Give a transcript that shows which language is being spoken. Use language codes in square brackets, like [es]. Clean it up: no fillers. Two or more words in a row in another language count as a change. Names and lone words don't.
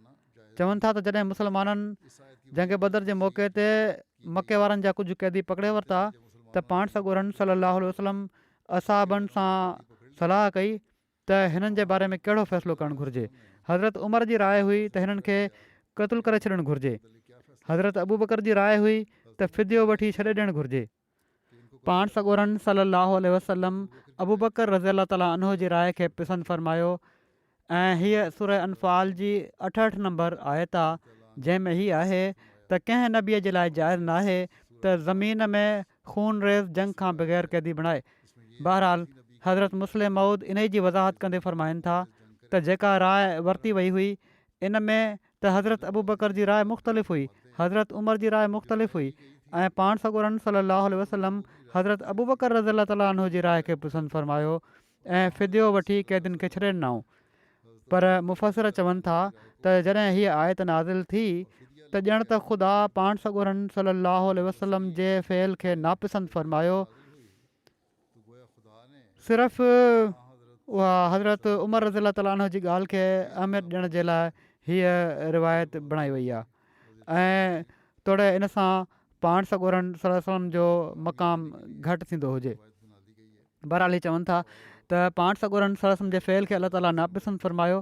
[sd] चवनि था त जॾहिं मुस्लमाननि जंग बदर जे मौक़े ते मके वारनि जा कुझु क़ैदी पकिड़े वरिता त पाण सॻोरनि [ar] صلاه وسلم [sd] असाबनि सां सलाह कई त हिननि जे बारे में कहिड़ो फ़ैसिलो करणु घुरिजे। हज़रत उमर जी राय हुई त हिननि खे क़तलु करे छॾणु घुरिजे। हज़रत अबू बकर जी राय हुई त फ़िदियो वठी छॾे ॾियणु घुरिजे। पाण सॻोरनि [ar] صلاه وسلم [sd] अबू बकर [ar] رضي الله تعالى عنه [sd] जी राय खे पसंदि फ़रमायो ऐं हीअ सूरह अनफ़ाल जी 68 नंबर आयत आहे जंहिंमें हीअ आहे त कंहिं नबीअ जे लाइ जाइज़ नाहे त ज़मीन में खून रेज़ जंग खां बग़ैर क़ैदी बणाए। बहरहाल हज़रत मुस्लिम मऊद इन जी वज़ाहत कंदे फ़रमाइनि था त जेका राय वरिती वई हुई इन में त हज़रत अबू बकर जी राय मुख़्तलिफ़ हुई, हज़रत उमर जी राय मुख़्तलिफ़ हुई ऐं पाण सॻोरनि [ar] صلاه وسلم [sd] हज़रत अबू बकर [ar] رضي الله تعالى عنه [sd] जी राय खे पसंदि फ़रमायो ऐं फ़िदियो वठी क़ैदियुनि खे छॾे ॾिनऊं। पर मुफ़सर चवनि था त जॾहिं हीअ आयत नाज़िल थी त ॼण त ख़ुदा पाण सॻोरनि [ar] صلاه وسلم [sd] जे फ़ेल खे नापसंदि फ़रमायो। सिर्फ़ु उहा हज़रत उमर [ar] رضي الله تعالى عنه [sd] जी ॻाल्हि खे अहमियत ॾियण जे लाइ हीअ रिवायत बणाई वई आहे ऐं तोड़े इन सां पाण सॻोरनि वसलम जो मक़ाम घटि थींदो हुजे। बहरहाल हीअ चवनि था त पाण सॻोरनि वसलम जे फ़ेल खे अलाह ताला नापसंदि फ़रमायो।